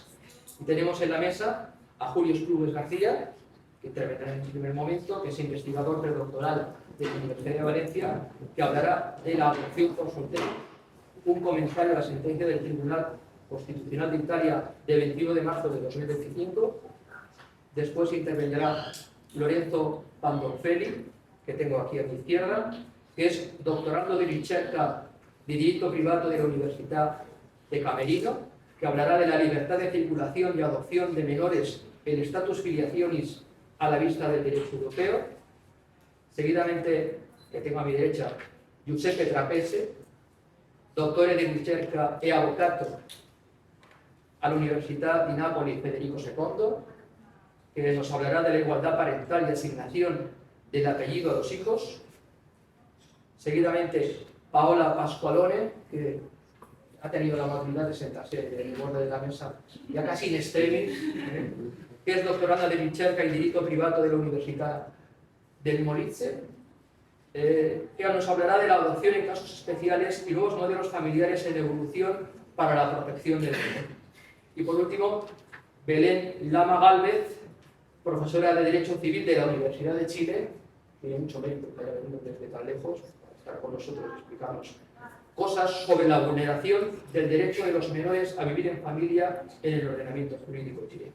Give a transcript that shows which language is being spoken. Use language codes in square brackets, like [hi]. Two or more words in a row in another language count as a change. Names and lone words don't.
[es] Y tenemos en la mesa a Julio Esplugues García, que intervendrá en el primer momento, que es investigador predoctoral de la Universidad de Valencia, que hablará de la adopción por soltero, un comentario a la sentencia del Tribunal Constitucional de Italia de 21 de marzo de 2025. Después intervendrá Lorenzo Pandolfelli, que tengo aquí a mi izquierda, que es doctorando [it] di ricerca di diritto privato [es] de la Universidad de Camerino, que hablará de la libertad de circulación y adopción de menores, el [la] status filiationis [es] a la vista del derecho europeo. Seguidamente, que tengo a mi derecha, [it] Giuseppe Trapese, dottore di ricerca e avvocato all'Università di Napoli Federico II, [es] que nos hablará de la igualdad parental y asignación del apellido a los hijos. Seguidamente, Paola Pasqualone, que ha tenido la amabilidad de sentarse en el borde de la mesa, ya casi [la] in extremis, [es] que es doctoranda de ricerca y [it] diritto privato [es] de la Universidad del Molise, que nos hablará de la adopción en casos especiales y nuevos modelos familiares en evolución para la protección del menor. Y por último, Belén Lama Gálvez, profesora de Derecho Civil de la Universidad de Chile, tiene mucho mérito que haya venido desde tan lejos para estar con nosotros y explicarnos cosas sobre la vulneración del derecho de los menores a vivir en familia en el ordenamiento jurídico chileno.